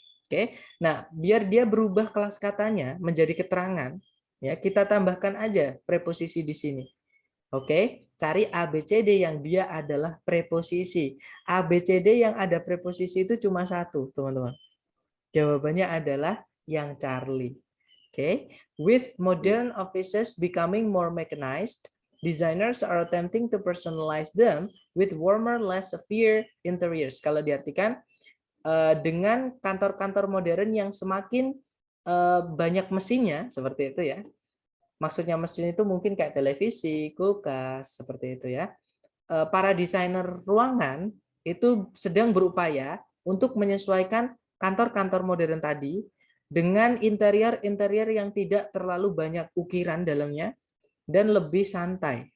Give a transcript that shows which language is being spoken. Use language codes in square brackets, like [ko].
[id] Oke, nah biar dia berubah kelas katanya menjadi keterangan, ya kita tambahkan aja preposisi di sini. Oke, cari ABCD yang dia adalah preposisi. ABCD yang ada preposisi itu cuma satu, teman-teman. Jawabannya adalah yang Charlie. [en] Oke, with modern offices becoming more mechanized, designers are attempting to personalize them with warmer, less severe interiors. [id] Kalau diartikan dengan kantor-kantor modern yang semakin banyak mesinnya, seperti itu ya. Maksudnya mesin itu mungkin kayak televisi, kulkas, seperti itu ya. Para desainer ruangan itu sedang berupaya untuk menyesuaikan kantor-kantor modern tadi dengan interior-interior yang tidak terlalu banyak ukiran dalamnya dan lebih santai.